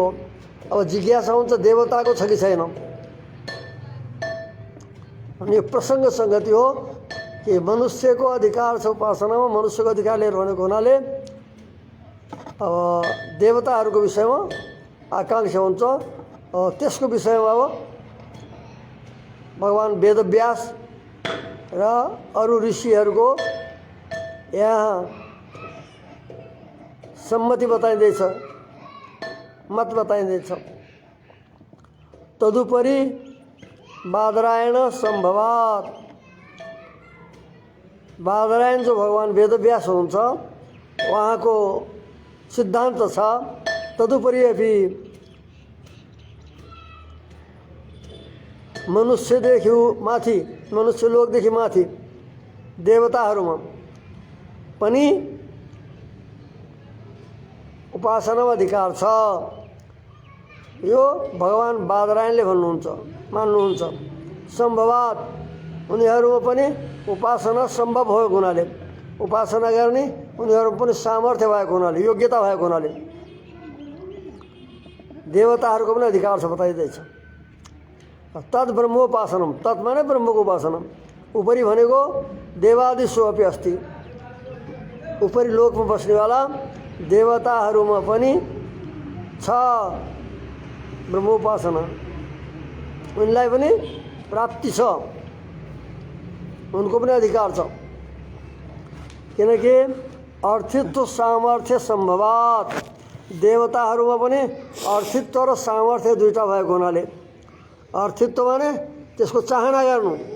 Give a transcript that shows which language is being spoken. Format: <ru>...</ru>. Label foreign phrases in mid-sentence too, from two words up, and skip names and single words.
<ne>अब जिज्ञासा हुन्छ देवताको छ कि छैन। अनि यो प्रसङ्ग सङ्गति हो कि मनुष्यको अधिकार छ उपासनामा, मनुष्यको अधिकार लिएर भनेको हुनाले अब देवताहरूको विषयमा आकांक्षा हुन्छ। त्यसको विषयमा अब भगवान वेदव्यास र अरू ऋषिहरूको यहाँ सम्मति बताइँदैछ, मत बताइँदैछ।</ne> <sa>तदुपरि बादरायण सम्भवात्,</sa> <ne>बादरायण जो भगवान वेदव्यास हुनुहुन्छ उहाँको सिद्धान्त छ। तदुपरि अभी मनुष्यदेखि माथि, मनुष्य लोकदेखि माथि देवताहरूमा पनि उपासनामा अधिकार छ। यो भगवान बादरायणले भन्नुहुन्छ, मान्नुहुन्छ। सम्भवात्, उनीहरूमा पनि उपासना सम्भव भएको हुनाले, उपासना गर्ने उनीहरूमा पनि सामर्थ्य भएको हुनाले, योग्यता भएको हुनाले देवताहरूको पनि अधिकार छ बताइँदैछ।</ne> <sa>तद् ब्रह्मोपासनम,</sa> <ne>तत् माने ब्रह्मको उपासना। उपरि भनेको</ne> <sa>देवादिषु अपि अस्ति,</sa> <ne>उपरि लोकमा बस्नेवाला देवताहरूमा पनि छ ब्रह्मोपासना। उनलाई पनि प्राप्ति छ, उनको पनि अधिकार छ। किनकि</ne> <sa>अर्थित्व सामर्थ्य सम्भवात्,</sa> <ne>देवताहरूमा पनि अर्थित्व र सामर्थ्य दुईटा भएको हुनाले, अर्थित्व माने त्यसको चाहना गर्नु।</ne>